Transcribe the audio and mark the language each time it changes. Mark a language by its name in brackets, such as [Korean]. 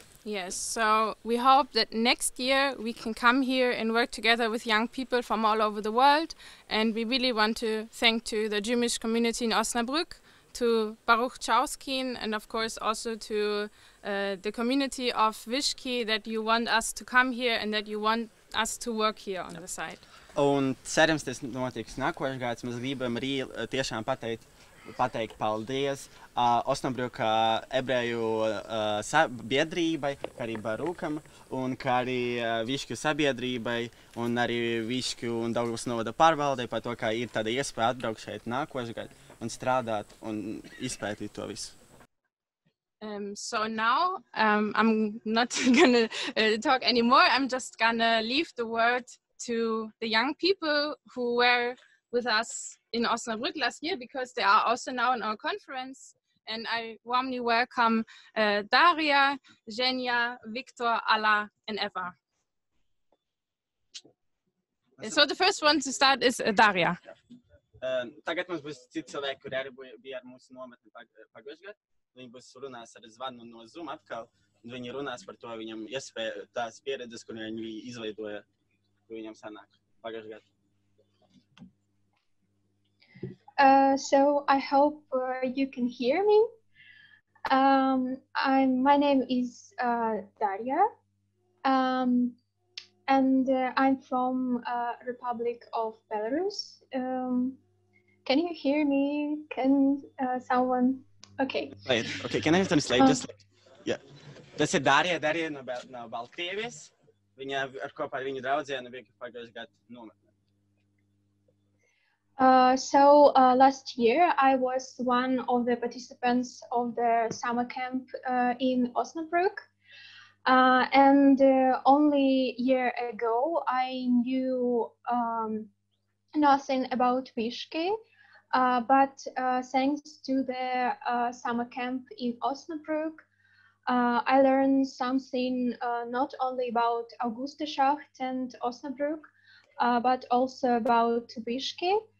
[English] Yes, so we hope that next year we can come here and work together with young people from all over the world, and we really want to thank to the Jewish community in Osnabrück, to Baruhs Čauskins, and of course also to the community of Višķi, that you want us to come here and that you want us to work here on the site. [Latvian] Un cerams, tas notiks nākošais gads. Mēs gribam arī tiešām pateikt paldies Osnabrüka ebreju biedrībai, kā arī Baruham, un kā arī Višķu sabiedrībai, un arī Višķu un Daugavas novada pārvaldei par to, kā ir tāda iespēja atbraukt šeit nākošais gads un strādāt un izpētīt to visu. [English] So now I'm not gonna talk anymore. I'm just gonna leave the word to the young people who were with us in Osnabrück last year, because they are also now in our conference. And I warmly welcome Daria, Zhenya, Victor, Ala, and Eva. So the first one to start is Daria. [Latvian] Tagad mums būs citi cilvēki, kuri arī bija ar mūsu nometni pagājušajā gadā. Viņi būs runās ar zvanu no Zoom atkal. viņi runās par to, viņam iespēja tās pieredzes, kur viņi izveidoja, kur viņam sanāk pagājušajā gadā. [English] So I hope you can hear me. My name is Daria, and I'm from Republic of Belarus. Can you hear me? Can someone? Okay. Right. Okay. Can I translate? Just yeah. [Latvian] Tas ir Darija no Baltkrievijas. Viņa ar kopā ar viņu draudzienu bija pagājušajā gadā nometnē. [English] So last year I was one of the participants of the summer camp in Osnabrück, and only a year ago I knew nothing about Višķi, but thanks to the summer camp in Osnabrück, I learned something not only about Augustschacht and Osnabrück, but also about Višķi.